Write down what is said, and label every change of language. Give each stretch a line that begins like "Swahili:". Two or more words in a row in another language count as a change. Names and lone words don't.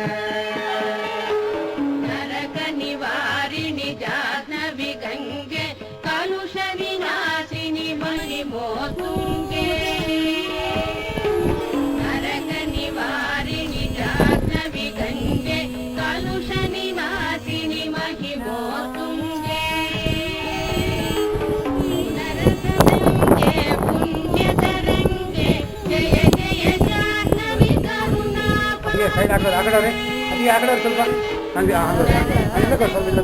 Sanskrit: नरकनिवारिणि जाह्नवी गङ्गे कलुषविनाशिनि महिमोत्तुङ्गे नरकनिवारिणि जाह्नवी गङ्गे कलुषनिवासिनि महिमोत्तुङ्गे पुण्यतरङ्गे जय जय जाह्नवी करुणापथे
Kannada: ಸೈಡ್ ಹಾಕೋದು ಆ ಕಡೆ ಅವ್ರೆ ಅದು ಆ ಕಡೆ ಸ್ವಲ್ಪ ಹಂಗೆ ಅಲ್ಲಿಂದ ಸ್ವಲ್ಪ ಇಲ್ಲ